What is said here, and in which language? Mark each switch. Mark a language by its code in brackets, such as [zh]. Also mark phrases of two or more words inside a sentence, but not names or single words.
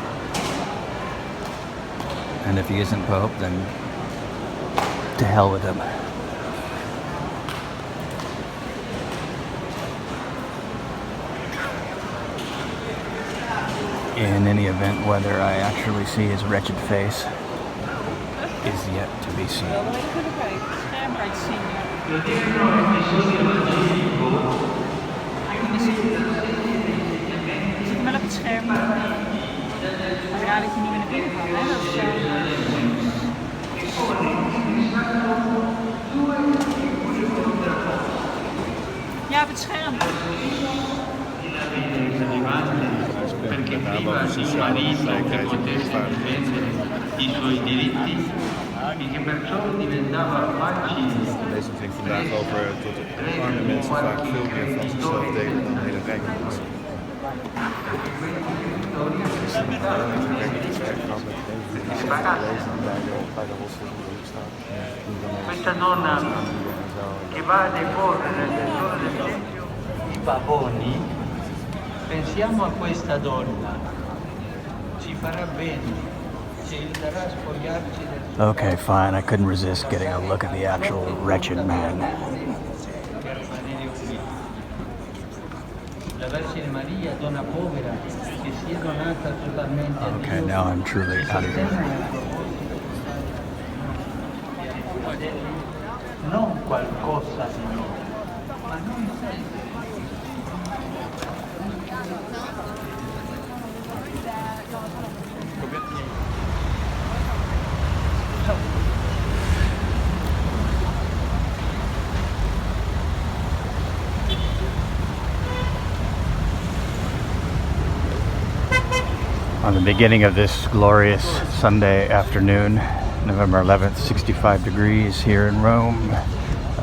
[en] And if he isn't Pope, then to hell with him. In any event, whether I actually see his wretched face is yet to be seen. [nl] Ja, op het scherm. [it] Perché prima i mariti potessero difendere I suoi diritti e che perciò diventava facile. [nl] Deze ging vandaag over dat arme mensen vaak veel meer van zichzelf delen dan hele rijke mensen. [it] Questa donna che va a deporre nel tesoro del Tempio I pavoni, pensiamo a questa donna, ci farà bene, ci aiuterà a spogliarci del... [en] Okay, fine. I couldn't resist getting a look at the actual wretched man. [it] La Vergine Maria, donna povera, che si è donata totalmente a Dio. [en] Okay, now I'm truly out of here. [it] Non qualcosa di noi, ma noi stessi. [en] On the beginning of this glorious Sunday afternoon, November 11th, 65 degrees here in Rome.